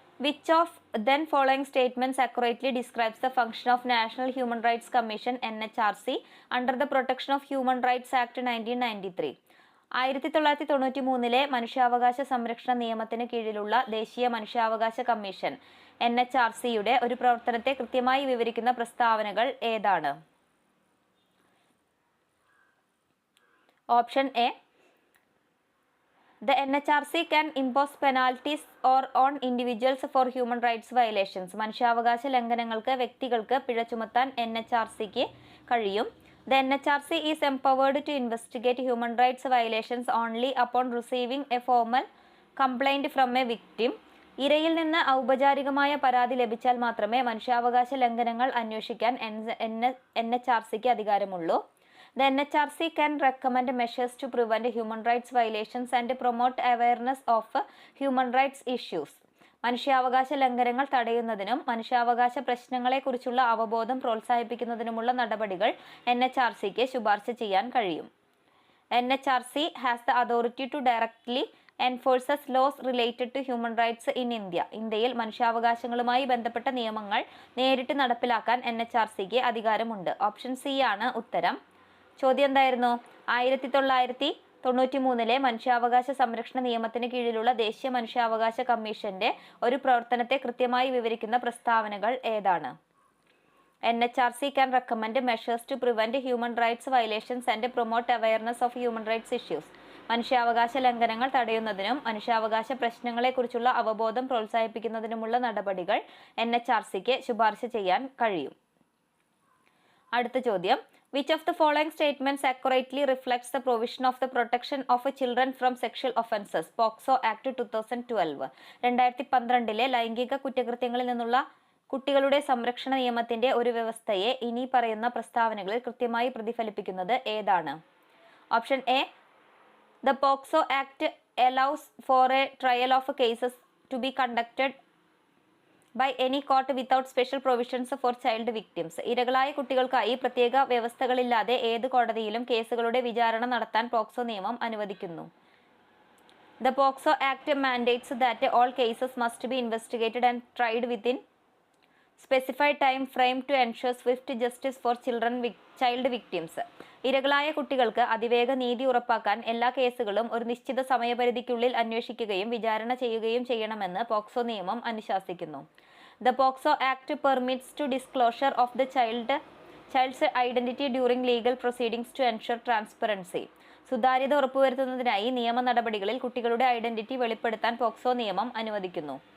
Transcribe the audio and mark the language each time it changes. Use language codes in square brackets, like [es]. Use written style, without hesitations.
[en] Which of then following statements accurately describes the function of National Human Rights Commission NHRC under the Protection of Human Rights Act 1993? [ml] 1993 മനുഷ്യാവകാശ സംരക്ഷണ നിയമത്തിന് കീഴിലുള്ള ദേശീയ മനുഷ്യാവകാശ commission NHRCയുടെ ഒരു പ്രവർത്തനത്തെ കൃത്യമായി വിവരിക്കുന്ന പ്രസ്താവനകൾ ഏതാണ്? [en] Option A. The NHRC can impose penalties on individuals for human rights violations. [ml] മനുഷ്യാവകാശ ലംഘനങ്ങൾക്ക് വ്യക്തികൾക്ക് പിഴ ചുമത്താൻ NHRCക്ക് കഴിയും. [en] The NHRC is empowered to investigate human rights violations only upon receiving a formal complaint from a victim. [ml] ഇരയിൽ നിന്ന് ഔപചാരികമായ പരാതി ലഭിച്ചാൽ മാത്രമേ മനുഷ്യാവകാശ ലംഘനങ്ങൾ അന്വേഷിക്കാൻ NHRCക്ക് അധികാരമുള്ളൂ. [en] The NHRC can recommend measures to prevent human rights violations and promote awareness of human rights issues. [ml] മനുഷ്യാവകാശ ലംഘനങ്ങൾ തടയുന്നതിനും മനുഷ്യാവകാശ പ്രശ്നങ്ങളെക്കുറിച്ചുള്ള അവബോധം പ്രോത്സാഹിപ്പിക്കുന്നതിനുമുള്ള നടപടികൾ NHRCക്ക് ശുപാർശ ചെയ്യാൻ കഴിയും. [en] NHRC has the authority to directly enforces laws related to human rights in India. [ml] ഇന്ത്യയിൽ മനുഷ്യാവകാശങ്ങളുമായി ബന്ധപ്പെട്ട നിയമങ്ങൾ നേരിട്ട് നടപ്പിലാക്കാൻ NHRCക്ക് അധികാരമുണ്ട്. ഓപ്ഷൻ സി ആണ് ഉത്തരം. ചോദ്യം എന്തായിരുന്നു? 1993 മനുഷ്യാവകാശ സംരക്ഷണ നിയമത്തിന് കീഴിലുള്ള ദേശീയ മനുഷ്യാവകാശ കമ്മീഷന്റെ ഒരു പ്രവർത്തനത്തെ കൃത്യമായി വിവരിക്കുന്ന പ്രസ്താവനകൾ ഏതാണ്? [en] NHRC can recommend measures to prevent human rights violations and promote awareness of human rights issues. [ml] മനുഷ്യാവകാശ ലംഘനങ്ങൾ തടയുന്നതിനും മനുഷ്യാവകാശ പ്രശ്നങ്ങളെക്കുറിച്ചുള്ള അവബോധം പ്രോത്സാഹിപ്പിക്കുന്നതിനുമുള്ള നടപടികൾ NHRCക്ക് ശുപാർശ ചെയ്യാൻ കഴിയും. അടുത്ത ചോദ്യം. [en] Which of the following statements accurately reflects the provision of the protection of children from sexual offences? POCSO Act 2012. [ml] 2012 ലൈംഗിക കുറ്റകൃത്യങ്ങളിൽ നിന്നുള്ള കുട്ടികളുടെ സംരക്ഷണ നിയമത്തിന്റെ ഒരു വ്യവസ്ഥയെ ഇനി പറയുന്ന പ്രസ്താവനകളിൽ കൃത്യമായി പ്രതിഫലിപ്പിക്കുന്നത് ഏതാണ്? [en] Option A. The POCSO Act allows for a trial of cases to be conducted by any court without special provisions for child victims. [ml] ഇരകളായ കുട്ടികൾക്കായി പ്രത്യേക വ്യവസ്ഥകളില്ലാതെ ഏത് കോടതിയിലും കേസുകളുടെ വിചാരണ നടത്താൻ പോക്സോ നിയമം അനുവദിക്കുന്നു. [en] The POCSO Act mandates that all cases must be investigated and tried within specified time frame to ensure swift justice for child victims. [ml] ഇരകളായ കുട്ടികൾക്ക് അതിവേഗ നീതി ഉറപ്പാക്കാൻ എല്ലാ കേസുകളും ഒരു നിശ്ചിത സമയപരിധിക്കുള്ളിൽ അന്വേഷിക്കുകയും വിചാരണ ചെയ്യുകയും ചെയ്യണമെന്ന് പോക്സോ നിയമം അനുശാസിക്കുന്നു. [en] The POCSO Act permits to disclosure of the child's identity during legal proceedings to ensure transparency. [ml] സുതാര്യത ഉറപ്പുവരുത്തുന്നതിനായി നിയമ നടപടികളിൽ കുട്ടികളുടെ ഐഡന്റിറ്റി വെളിപ്പെടുത്താൻ പോക്സോ നിയമം അനുവദിക്കുന്നു.